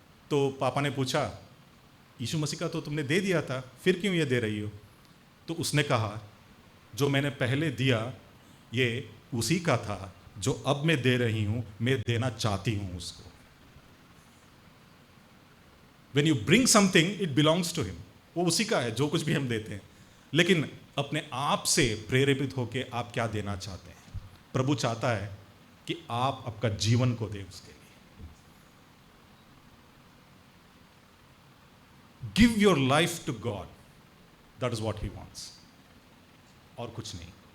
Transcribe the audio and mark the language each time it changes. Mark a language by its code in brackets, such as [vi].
[hi] तो पापा ने पूछा, यीशु मसीह का तो तुमने दे दिया था, फिर क्यों ये दे रही हो? तो उसने कहा, जो मैंने पहले दिया ये उसी का था, जो अब मैं दे रही हूं, मैं देना चाहती हूं उसको। [en] When you bring something, it belongs to him. [hi] वो उसी का है जो कुछ भी हम देते हैं। लेकिन अपने आप से प्रेरित होकर आप क्या देना चाहते हैं? प्रभु चाहता है कि आप आपका जीवन को दें उसके लिए। [en] give your life to God, that is what he wants, [hi] और कुछ नहीं।